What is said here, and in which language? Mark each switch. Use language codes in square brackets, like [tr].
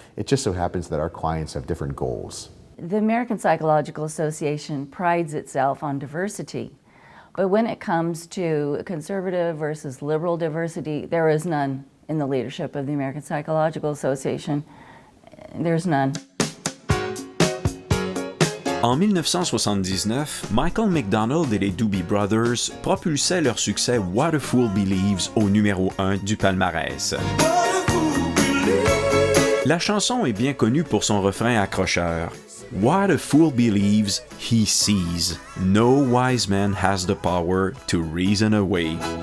[en] It just so happens that our clients have different goals. The American Psychological Association prides itself on diversity, but when it comes to conservative versus liberal diversity, there is none in the leadership of the American Psychological Association. There's none. [fr] En 1979, Michael McDonald et les Doobie Brothers propulsaient leur succès What a Fool Believes au numéro 1 du palmarès. La chanson est bien connue pour son refrain accrocheur. [en] What a fool believes he sees. No wise man has the power to reason away.